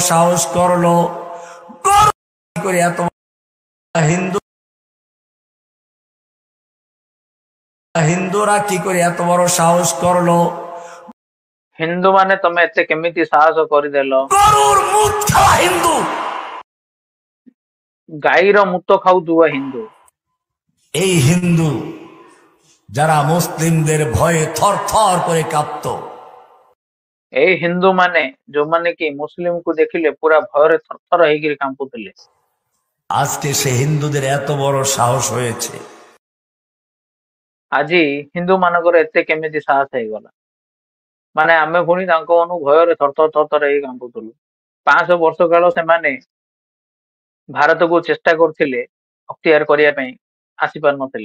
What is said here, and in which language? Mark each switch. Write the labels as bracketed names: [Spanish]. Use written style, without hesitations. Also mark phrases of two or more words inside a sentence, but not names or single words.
[Bangla] সাহস করলো? গরু কি করে এত হিন্দু হিন্দুরা কি করে এত বড় সাহস করলো? [Odia] ହିନ୍ଦୁ ମାନେ ତମେ ଏତେ କେମିତି ସାହସ କରିଦେଲ? [Bangla] গরুর মুখ খাওয়া হিন্দু, [Odia] ଗାଈର ମୁତ ଖାଉଥିବା ହିନ୍ଦୁ, [Bangla] এই হিন্দু যারা মুসলিমদের ভয়ে থরথর করে কাঁপত, [Odia] ଏଇ ହିନ୍ଦୁ ମାନେ ଯୋଉମାନେ କି ମୁସଲିମକୁ ଦେଖିଲେ ପୁରା ଭୟରେ ଥରଥର ହେଇକିରି କାମ୍ପୁଥିଲେ, [Bangla] আজকে সে হিন্দুদের এত বড় সাহস হয়েছে। [Odia] ଆଜି ହିନ୍ଦୁ ମାନଙ୍କର ଏତେ କେମିତି ସାହସ ହେଇଗଲା? ମାନେ ଆମେ ପୁଣି ତାଙ୍କ ଭୟରେ ଥରଥର ହେଇ କାମ୍ପୁଥିଲୁ। 500 ବର୍ଷ କାଳ ସେମାନେ ଭାରତକୁ ଚେଷ୍ଟା କରୁଥିଲେ ଅକ୍ତିଆର କରିବା ପାଇଁ, ଆସିପାରୁନଥିଲେ।